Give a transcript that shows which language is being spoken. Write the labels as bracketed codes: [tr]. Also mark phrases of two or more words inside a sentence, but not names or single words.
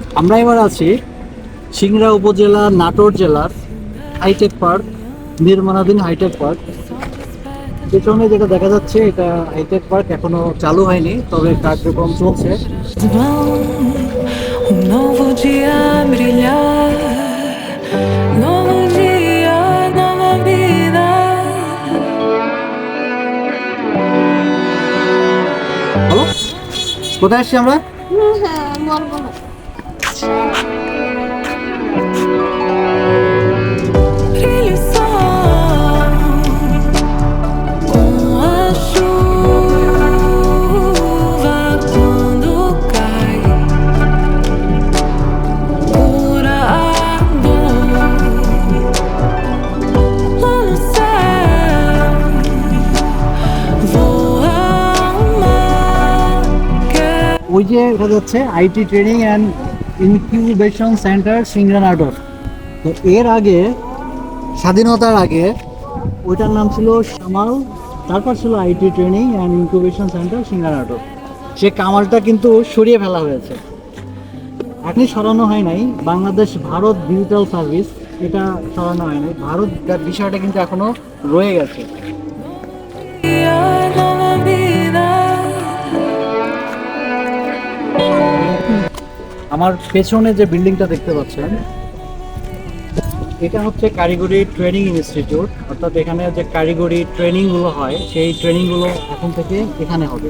[bn] আমরা এবার আছি সিংড়া উপজেলা নাটোর জেলার হাইটেক পার্ক, নির্মাণাধীন হাইটেক পার্ক। পেছনে যেটা দেখা যাচ্ছে এটা হাইটেক পার্ক এখনো চালু হয়নি, তবে কার্যক্রম চলছে। [pt] Um novo dia a brilhar, novo dia, nova vida. [bn] বলো, কোথায় আসছি আমরা? হ্যাঁ, বলবো না। [pt] Brilha o sol com a chuva quando cai, pura amor lá no céu. Voa uma que [bn] ওই যে দেখা যাচ্ছে আইটি ট্রেনিং অ্যান্ড ইনকিউবেশন সেন্টার সিংড়া নাটোর। তো এর আগে, স্বাধীনতার আগে ওইটার নাম ছিল কামাল, তারপর ছিল আইটি ট্রেনিং অ্যান্ড ইনকিউবেশন সেন্টার সিংড়া নাটোর। সে কামালটা কিন্তু সরিয়ে ফেলা হয়েছে, এখনই সরানো হয় নাই। বাংলাদেশ ভারত ডিজিটাল সার্ভিস, এটা সরানো হয় নাই। ভারত বিষয়টা কিন্তু এখনো রয়ে গেছে। [pt] dia, nova vida. [bn] আমার পেছনে যে বিল্ডিংটা দেখতে পাচ্ছেন, এটা হচ্ছে কারিগরি ট্রেনিং ইনস্টিটিউট, অর্থাৎ এখানে যে কারিগরি ট্রেনিংগুলো হয় সেই ট্রেনিংগুলো এখন থেকে এখানে হবে।